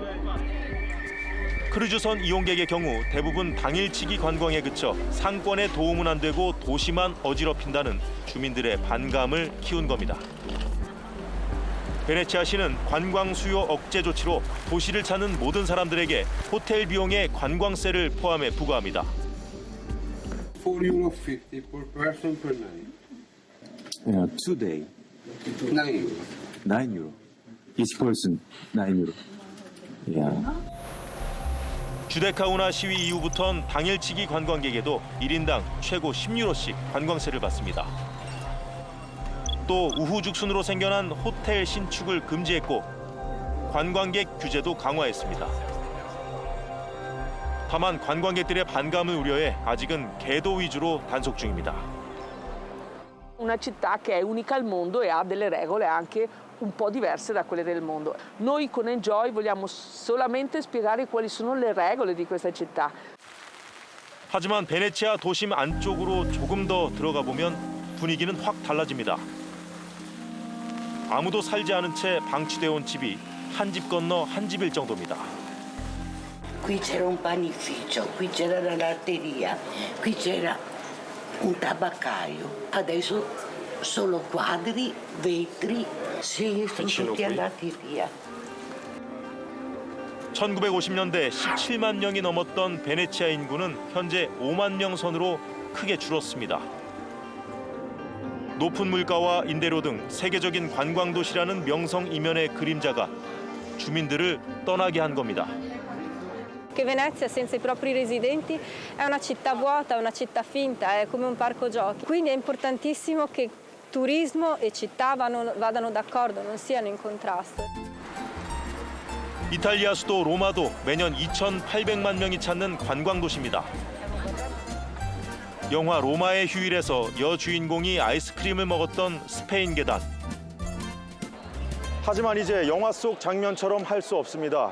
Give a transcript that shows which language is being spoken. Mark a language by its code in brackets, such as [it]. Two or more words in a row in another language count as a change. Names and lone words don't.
[ko] 크루즈선 이용객의 경우 대부분 당일치기 관광에 그쳐 상권에 도움은 안 되고 도시만 어지럽힌다는 주민들의 반감을 키운 겁니다. 베네치아시는 관광 수요 억제 조치로 도시를 찾는 모든 사람들에게 호텔 비용에 관광세를 포함해 부과합니다. [en] €4.50 per person per night. Today. €9. €9. Each person €9. Yeah. [ko] 주데카운하 시위 이후부턴 당일치기 관광객에도 1인당 최고 €10씩 관광세를 받습니다. 또 우후죽순으로 생겨난 호텔 신축을 금지했고 관광객 규제도 강화했습니다. 다만 관광객들의 반감을 우려해 아직은 계도 위주로 단속 중입니다. [it] Una città che è unica al mondo e ha delle regole anche un po' diverse da quelle del mondo. Noi con Enjoy vogliamo solamente spiegare quali sono le regole di questa città. [ko] 하지만 베네치아 도심 안쪽으로 조금 더 들어가 보면 분위기는 확 달라집니다. 아무도 살지 않은 채 방치되어 온 집이 한 집 건너 한 집일 정도입니다. [it] Qui c'era un panificio, qui c'era la latteria, qui c'era un tabaccaio. Adesso solo quadri, vetri, sì, sono tutti andati via. [ko] 1950년대 17만 명이 넘었던 베네치아 인구는 현재 5만 명 선으로 크게 줄었습니다. 높은 물가와 임대료 등 세계적인 관광 도시라는 명성 이면의 그림자가 주민들을 떠나게 한 겁니다. [it] Che Venezia senza i propri residenti è una città vuota, una città finta, è come un parco giochi. Quindi è importantissimo che turismo e città vadano d'accordo, non siano in contrasto. [ko] 이탈리아 수도 로마도 매년 2,800만 명이 찾는 관광 도시입니다. 영화 로마의 휴일에서 여주인공이 아이스크림을 먹었던 스페인 계단. 하지만 이제 영화 속 장면처럼 할 수 없습니다.